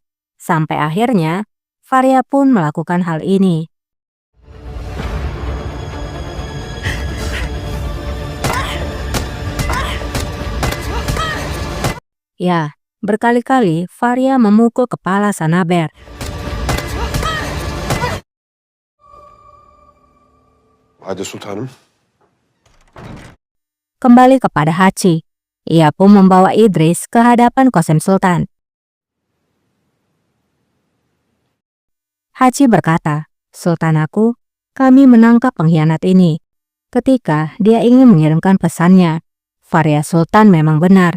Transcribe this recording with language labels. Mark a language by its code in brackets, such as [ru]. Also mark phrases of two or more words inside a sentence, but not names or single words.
[id] Sampai akhirnya, Faria pun melakukan hal ini. Ya, berkali-kali Faria memukul kepala Sanaber. [tr] Hadi sultanım. [id] Kembali kepada Haci. Ia pun membawa Idris ke hadapan Qasem Sultan. Haci berkata, "Sultan aku, kami menangkap pengkhianat ini." Ketika dia ingin mengirimkan pesannya, Faria Sultan memang benar.